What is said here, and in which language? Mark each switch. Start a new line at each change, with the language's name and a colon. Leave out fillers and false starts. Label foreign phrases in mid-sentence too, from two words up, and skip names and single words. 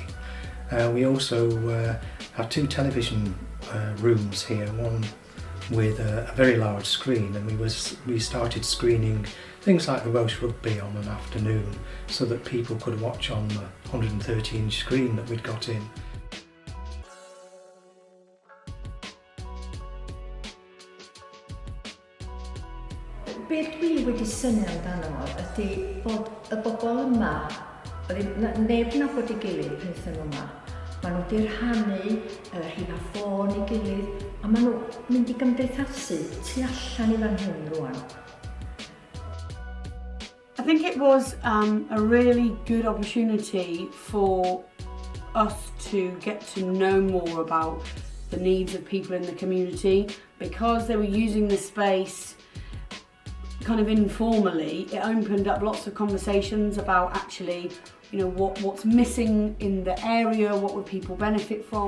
English: We also had two television rooms here, one with a very large screen, and we started screening things like the Welsh rugby on an afternoon so that people could watch on the 130-inch screen that we'd got in.
Welsh: Beth dwi wedi synnu amdano ydy bod y bobl yma, neb na bod ei gilydd pan ydyn nhw yma. Maen nhw wedi rhannu, rhif a ffôn i gilydd, a maen nhw mynd i gymdeithasu tu allan i fan hyn rwan.
English: I think it was a really good opportunity for us to get to know more about the needs of people in the community, because they were using the space kind of informally. It opened up lots of conversations about actually, you know, what's missing in the area, what would people benefit from.